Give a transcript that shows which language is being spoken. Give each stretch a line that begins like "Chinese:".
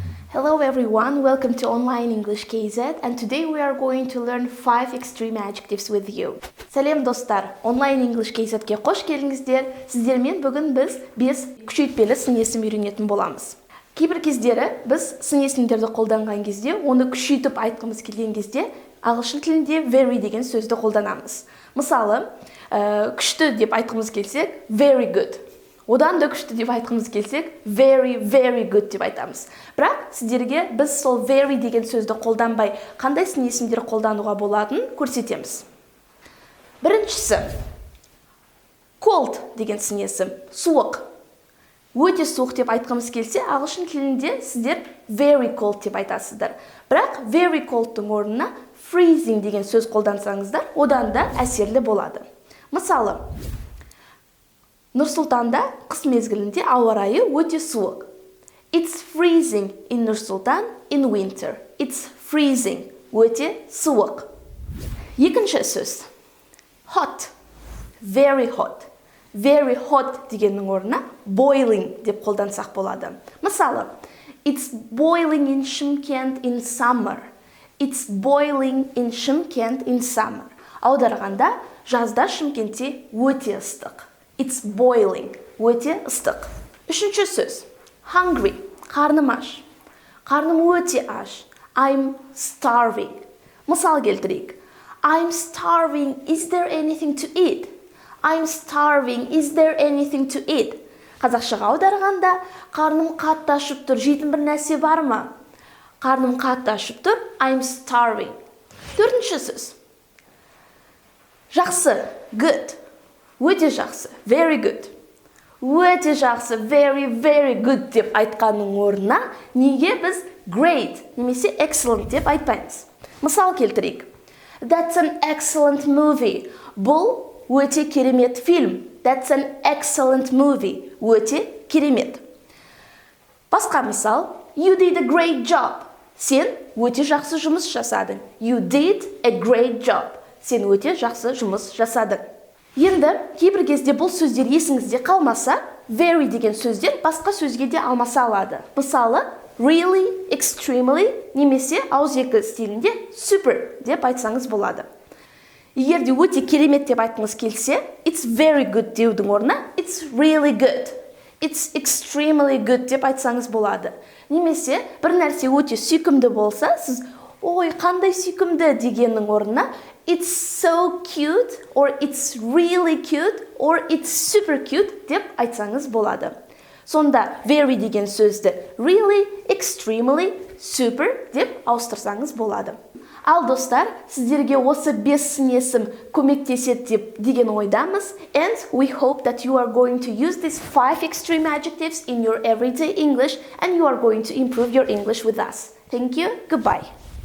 English: Hello everyone, welcome to Online English KZ, and today we are going to learn 5 extreme adjectives with you.
Kazakh: Сәлем достар, Online English KZ-ге қош келдіңіздер. Сіздермен бүгін біз күшейтпелі сын есім үйренетін боламыз. Кейбір кездері біз сын есімдерді қолданған кезде, оны күшейтіп айтқымыз келген кезде, ағылшын тілінде very деген сөзді қолданамыз. Мысалы, күшті деп айтқымыз келсек, very good. Одан да күшті деп айтқымыз келсек, very good деп айтамыз. Бірақ сіздерге біз сол very деген сөзді қолданбай, қандай сын есімдер қолдануға болатынын көрсетеміз. Біріншісі, cold деген сын есім, суық. Өте суық деп айтқымыз келсе, ағылшын тілінде сіздер very cold деп айтасыздар. Бірақ very cold'тың орнына freezing деген сөз қолдансаңыздар, одан да әсерлі болады. Мысалы, Нұр-Сұлтанда қыс мезгілінде ауа райы өте суық.
English: It's freezing in Нұр-Сұлтан in winter. It's freezing.
Kazakh: Өте суық. Екінші сөз.
English: Hot. Very hot. Very hot
Kazakh: дегеннің орнына boiling деп қолдансақ болады. Мысалы,
English: It's boiling in Шымкент in summer. It's boiling in Шымкент in summer.
Kazakh: Аударғанда жазда Шымкентте өте ыстық.
English: It's boiling.
Kazakh: Өте ыстық. Үшінші сөз. Hungry. Қарным аш. Қарным өте аш.
English: I'm starving.
Kazakh: Мысал келтірейік.
English: I'm starving. Is there anything to eat? I'm starving. Is there anything to eat?
Kazakh: Қазақшаға аударғанда, қарным қатты ашып тұр. Жейтін бір нәрсе бар ма? Қарным қатты ашып тұр.
English: I'm starving.
Kazakh: Төртінші сөз. Жақсы. Good. Өте жақсы,
English: very good.
Kazakh: Өте жақсы, very good деп айтқанның орнына неге біз great немесе excellent деп айтпаймыз. Мысал келтірейік.
English: That's an excellent movie.
Kazakh: Бұл өте керемет фильм.
English: That's an excellent movie.
Kazakh: Өте керемет. Басқа мысал.
English: You did a great job.
Kazakh: Сен өте жақсы жұмыс жасадың.
English: You did a great job.
Kazakh: Сен өте жақсы жұмыс жасадың. Енді, кейбір кезде бұл сөздер есіңізде қалмаса, very деген сөздер басқа сөзге де алмаса алады. Мысалы, really, extremely, немесе ауызекі стилінде super деп айтсаңыз болады. Егер де өте керемет деп айтқыңыз келсе,
English: it's very good
Kazakh: деудің орнына,
English: it's really good. It's extremely good
Kazakh: деп айтсаңыз болады. Немесе, бір нәрсе өте сүйкімді болса, сіз, ой, қандай сүйкімді дегеннің орнына,
English: it's so cute, or it's really cute, or it's super cute
Kazakh: деп айтсаңыз болады. Сонда very деген сөзді really, extremely, super деп ауыстырсаңыз болады. Ал достар, сіздерге осы 5 сын есім көмектеседі деген ойдамыз,
English: and we hope that you are going to use these 5 extreme adjectives in your everyday English and you are going to improve your English with us. Thank you. Goodbye.